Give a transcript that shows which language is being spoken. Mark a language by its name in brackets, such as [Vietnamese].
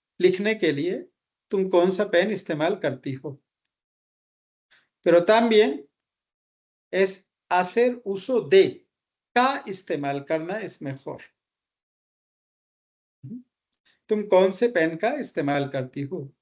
[Hindi] लिखने के लिए तुम कौन सा पेन इस्तेमाल करती हो? [Spanish] Pero también es hacer uso de. [Hindi] का इस्तेमाल करना [Spanish] es mejor. [Hindi] तुम कौन से पेन का इस्तेमाल करती हो?